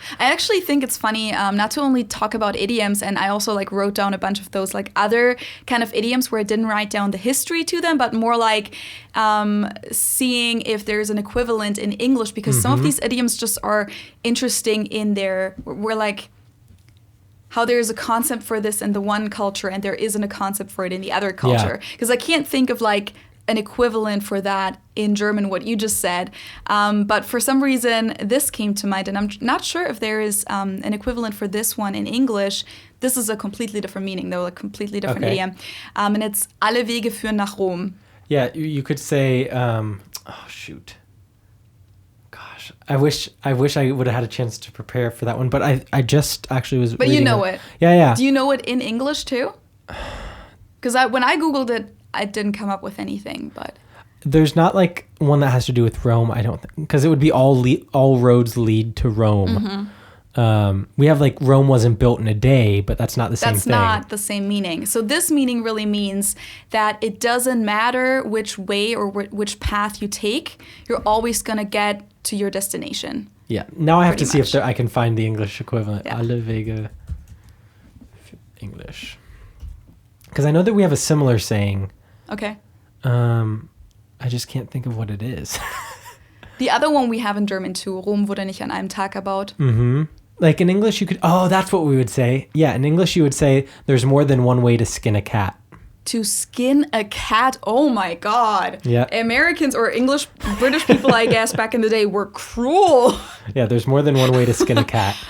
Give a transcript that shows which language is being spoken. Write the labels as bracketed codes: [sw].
[en] I actually think it's funny not to only talk about idioms, and I also like wrote down a bunch of those like other kind of idioms where I didn't write down the history to them, but more like seeing if there's an equivalent in English, because some of these idioms just are interesting in their, we're like, how there's a concept for this in the one culture and there isn't a concept for it in the other culture. Because I can't think of like an equivalent for that in German, what you just said. But for some reason, this came to mind, and I'm not sure if there is an equivalent for this one in English. This is a completely different meaning, though, a completely different idiom. And it's [de] alle Wege führen nach Rom. [en] Yeah, you could say, oh, shoot. Gosh, I wish I would have had a chance to prepare for that one, but I just actually was But you know it. Yeah. Do you know it in English, too? Because when I Googled it, I didn't come up with anything, but... There's not like one that has to do with Rome, I don't think, because it would be all roads lead to Rome. We have like Rome wasn't built in a day, but that's not the same thing. That's not the same meaning. So this meaning really means that it doesn't matter which way or which path you take, you're always going to get to your destination. Yeah. Now I have to see if I can find the English equivalent. Yeah. [de] Alle Wege English. [en] Because I know that we have a similar saying. Okay. I just can't think of what it is. The other one we have in German too, [de] Rom wurde nicht an einem Tag gebaut. [en] Like in English you could, that's what we would say. Yeah, in English you would say there's more than one way to skin a cat. To skin a cat? Oh my God. Yeah. Americans or British people, I guess, back in the day were cruel. Yeah, there's more than one way to skin a cat.